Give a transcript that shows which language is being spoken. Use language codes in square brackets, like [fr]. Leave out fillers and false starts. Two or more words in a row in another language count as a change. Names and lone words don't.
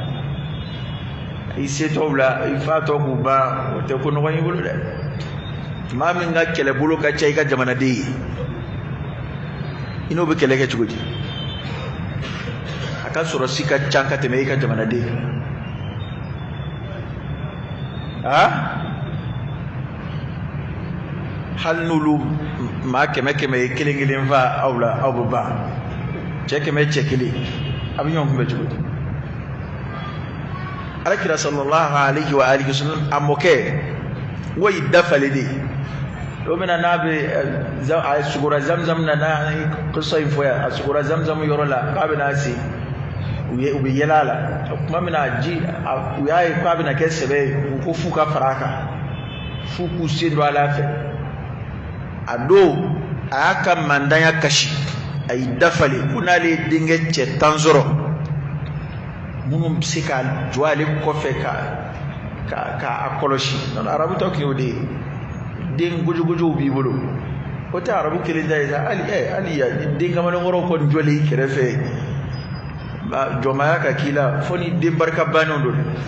[bm] i setɔw la i fatɔ k'u ban o tɛ ko nɔgɔ y'i bolo dɛ maa min ka kɛlɛbolo ka ca i ka jamanaden ye i n'o bɛ kɛlɛ kɛ cogo di a ka sɔrɔsi ka ca ka tɛmɛ i ka jamanaden hali n'olu maa 100 ye kelen fa aw la aw bɛ ban cɛ 100 cɛ 1 a bɛ ɲɔgɔn kunbɛn cogo di Alakira [ar] صلى الله عليه وآله وسلم [bm] a mɔkɛ o y'i dafalen de o bɛna n'a bɛ a sugora Zamzam na n'a ye kisa in fɔ yan a sugora Zamzam yɔrɔ la k'a bɛna se u bɛ yɛlɛ a la tuma min na u y'a ye k'a bɛna kɛ sɛbɛ ye u ko f'u ka fara a kan f'u k'u sen don Ala fɛ a don a y'a ka mandanya kasi a y'i dafalen ko n'ale ye denkɛ cɛ 10 sɔrɔ minnu bɛ se ka jɔ ale kɔfɛ k'a kɔlɔsi arabu tɔ tun y'o de ye den gojogojow b'i bolo o tɛ arabu kelen ta ye sa hali den kamalenkɔrɔw kɔni jɔlen i kɛrɛfɛ jɔnmaya ka k'i la fo ni den barika bannenw don